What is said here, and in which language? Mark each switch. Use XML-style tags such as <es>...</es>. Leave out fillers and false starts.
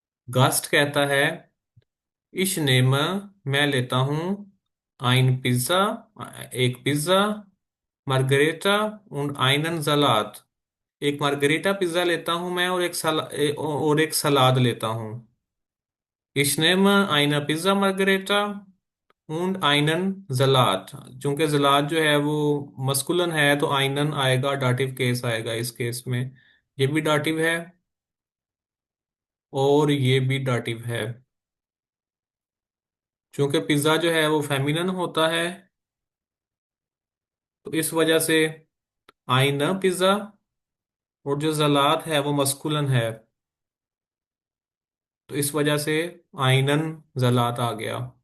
<hi>गास्ट कहता है, इस नेम, मैं लेता हूँ, आइन पिज्जा, एक पिज्जा, मार्गरेटा</hi> <de>und einen</de> <hi>सलाद, एक मार्गरेटा पिज्जा लेता हूँ मैं, और और एक सलाद लेता हूँ।</hi> <de>Ich nehme eine Pizza Margherita und einen Salat।</de> <hi>चूंकि जलाद जो है वो मस्कुलन है, तो आइनन आएगा, डाटिव केस आएगा इस केस में। ये भी डाटिव है और ये भी डाटिव है। चूंकि पिज्ज़ा जो है वो फेमिनन होता है, तो इस वजह से आइन पिज्ज़ा, और जो जलाद है वो मस्कुलन है, तो इस वजह से आइनन जलात आ गया।</hi>